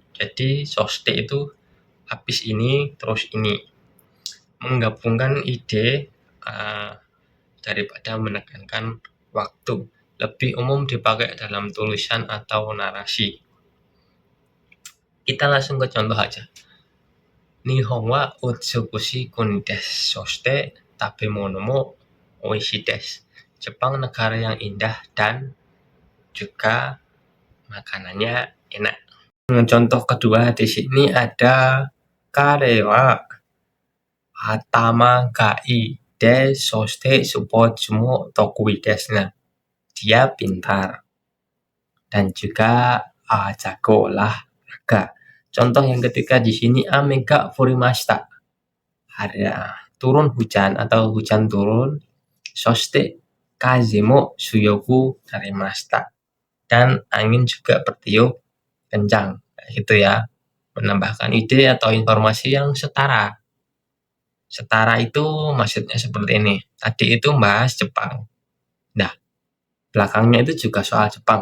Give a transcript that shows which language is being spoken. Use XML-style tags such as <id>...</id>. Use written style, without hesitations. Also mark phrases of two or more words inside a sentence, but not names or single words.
<id>Jadi soshite itu habis ini terus ini. Menggabungkan ide daripada menekankan waktu. Lebih umum dipakai dalam tulisan atau narasi. Kita langsung ke contoh aja.</id> <ja>日本は美しい国です. そして食べ物もおいしいです.</ja> <id>Jepang negara yang indah dan juga makanannya enak. Contoh kedua di sini ada</id> <ja>彼は頭がいいです. そしてスポーツも得意です.</ja> <id>Nah, dia pintar dan juga jago olahraga. Contoh yang ketiga di sini</id> <ja>雨が降りました.</ja> <id>Ada turun hujan atau hujan turun.</id> <ja>そして風も強くなりました.</ja> <id>Dan angin juga bertiup kencang. Gitu ya. Menambahkan ide atau informasi yang setara. Setara itu maksudnya seperti ini. Tadi itu bahas Jepang. Nah, belakangnya itu juga soal Jepang.</id>